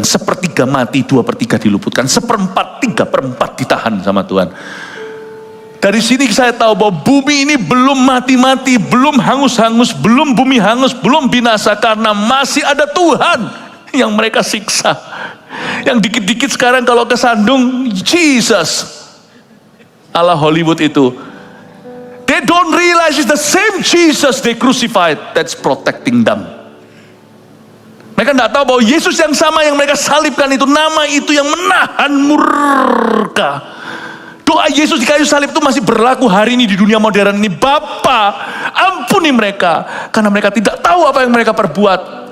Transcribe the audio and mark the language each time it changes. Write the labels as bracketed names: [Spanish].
[Indonesian] 1/3 mati, 2/3 diluputkan. 1/4, 3/4 ditahan sama Tuhan. Dari sini saya tahu bahwa bumi ini belum mati-mati, belum hangus-hangus, belum bumi hangus, belum binasa, karena masih ada Tuhan yang mereka siksa. Yang dikit-dikit sekarang kalau kesandung, Jesus, ala Hollywood itu, [English] they don't realize it's the same Jesus they crucified that's protecting them. [Indonesian] Mereka tidak tahu bahwa Yesus yang sama yang mereka salibkan itu, nama itu yang menahan murka. Doa Yesus di kayu salib itu masih berlaku hari ini di dunia modern ini. Bapa, ampuni mereka karena mereka tidak tahu apa yang mereka perbuat.